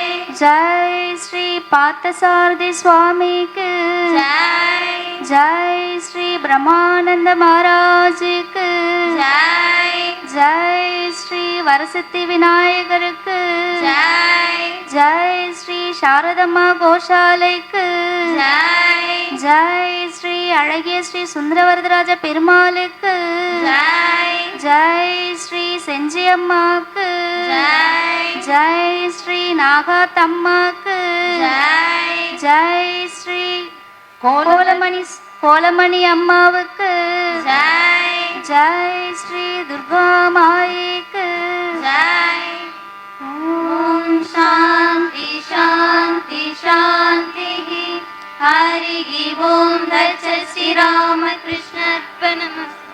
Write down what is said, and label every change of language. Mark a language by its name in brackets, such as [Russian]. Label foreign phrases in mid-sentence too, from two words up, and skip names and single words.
[Hindi] जय श्री पार्थसारथी स्वामी की जय जय श्री ब्रह्मानंद महाराज की जय जय श्री वरसिद्धि विनायकर जय जय श्री शारदम्मा கோஷாலைக்கு जय जय श्री [Tamil] அழகிய ஸ்ரீ சுந்தரவரதராஜ பெருமாளுக்கு [Hindi] जय जय श्री செஞ்சியம்மாக்கு जय जय श्री நாகாத்தம்மாக்கு जय जय श्री [Tamil] கோலமணி அம்மாவுக்கு [Hindi] जय जय श्री दुर्गा माईக்கு जय [Sanskrit] ओम शांति शांति शांति हरि ओम तत्सत् श्री रामकृष्ण अर्पणमस्तु।